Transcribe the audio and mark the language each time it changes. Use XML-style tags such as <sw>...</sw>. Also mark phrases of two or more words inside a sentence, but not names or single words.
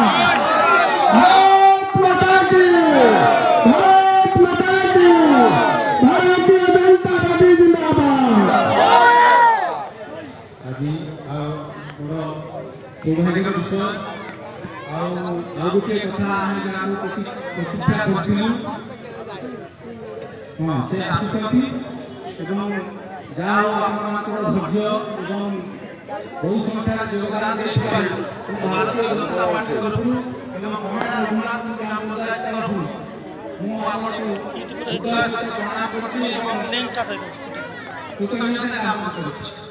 <hi>भारत माता की, भारत माता की, भारतीय जनता पार्टी जिंदाबाद।</hi> <or>ଆଜି ବଡ଼ ସୌଭାଗ୍ୟର ବିଷୟ ଆଉ ଗୋଟିଏ କଥା ଆମେ ଯାହାକୁ ପ୍ରତୀକ୍ଷା କରିଥିଲୁ ହଁ ସେ ଆସୁଛନ୍ତି ଏବଂ ଯାହା ହଉ ଆପଣମାନଙ୍କର ଧୈର୍ଯ୍ୟ ଏବଂ ବହୁ ସଂଖ୍ୟାରେ ଯୋଗଦାନ ଦେଇଥିବାରୁ ଭାରତୀୟ ଜନତା ପାର୍ଟି ତରଫରୁ ଏବଂ ମହିଳା ରଘୁନାଥ ଗ୍ରାମ ପଞ୍ଚାୟତ ତରଫରୁ ମୁଁ ଆପଣଙ୍କୁ ହୃଦୟ ସହିତ ପ୍ରଣାମ କରୁଛି ଏବଂ କୃତଜ୍ଞତା ଜ୍ଞାପନ କରୁଛି।</or>